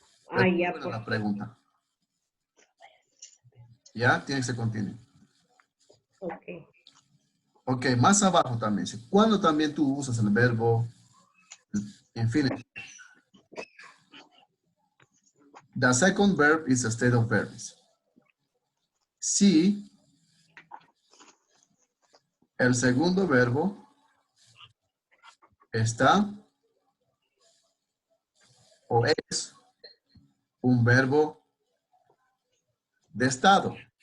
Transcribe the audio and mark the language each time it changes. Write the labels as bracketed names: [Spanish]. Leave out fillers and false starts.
[Spanish] Ah, ya, Buena pues. la pregunta. ¿Ya? Tiene que ser continuo. Ok. Ok, más abajo también. ¿Cuándo también tú usas el verbo infinite? [English] The second verb is a state of verbs. [Spanish] Si el segundo verbo está o es un verbo de estado.